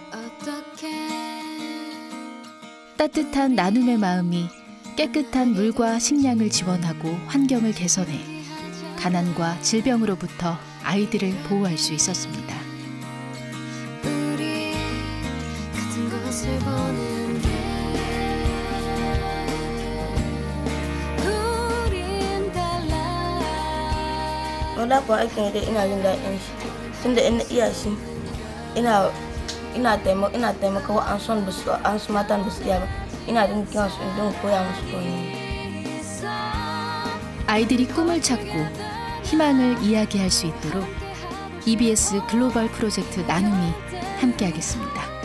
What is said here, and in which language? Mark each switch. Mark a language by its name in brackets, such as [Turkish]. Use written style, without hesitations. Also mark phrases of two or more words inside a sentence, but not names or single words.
[Korean] 따뜻한 나눔의 마음이 깨끗한 물과 식량을 지원하고 환경을 개선해 가난과 질병으로부터 아이들을 보호할 수 있었습니다. 우리 같은 곳을 보는데 우린 달라. [Hausa] Wanda kuwa aikin dai ina jin daɗin shi tunda in na iya shi ina taimaka wa an son matan da su iya ba ina jin kiyan su in dinga koya musu koyi. [Korean] 아이들이 꿈을 찾고 희망을 이야기할 수 있도록 EBS 글로벌 프로젝트 나눔이 함께하겠습니다.